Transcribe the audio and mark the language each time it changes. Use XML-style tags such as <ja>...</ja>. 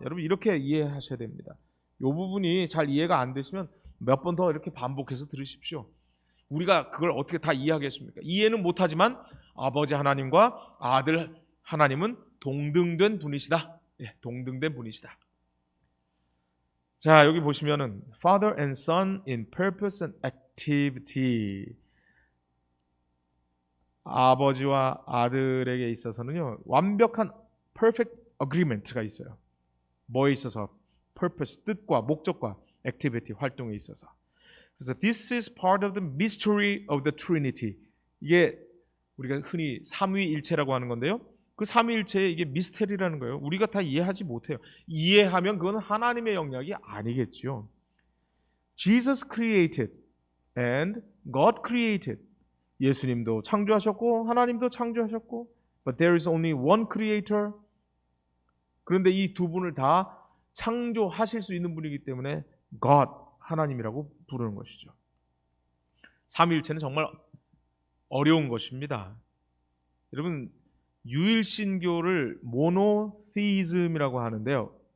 <ko>여러분 이렇게 이해하셔야 됩니다. 이 부분이 잘 이해가 안 되시면 몇 번 더 이렇게 반복해서 들으십시오. 우리가 그걸 어떻게 다 이해하겠습니까? 이해는 못하지만 아버지 하나님과 아들 하나님은 동등된 분이시다. 동등된 분이시다. 자, 여기 보시면은</ko> <en>Father and Son in purpose and activity.</en> <ko>아버지와 아들에게 있어서는요 완벽한</ko> <en>perfect agreement</en> <ko>가 있어요. 뭐에 있어서? purpose, 뜻과 목적과 activity, 활동에 있어서. 그래서</ko> <en>this is part of the mystery of the Trinity.</en> <ko>이게 우리가 흔히 삼위일체라고 하는 건데요. 그 삼위일체의 이게 미스테리라는 거예요. 우리가 다 이해하지 못해요. 이해하면 그건 하나님의 영역이 아니겠죠.</ko> <en>Jesus created and God created.</en> <ko>예수님도 창조하셨고 하나님도 창조하셨고</ko> <en>but there is only one creator.</en> <ko>그런데 이 두 분을 다 창조하실 수 있는 분이기 때문에 God, 하나님이라고 부르는 것이죠. 삼위일체는 정말 어려운 것입니다. 여러분 유일신교를 모노테이즘이라고 하는데요.</ko>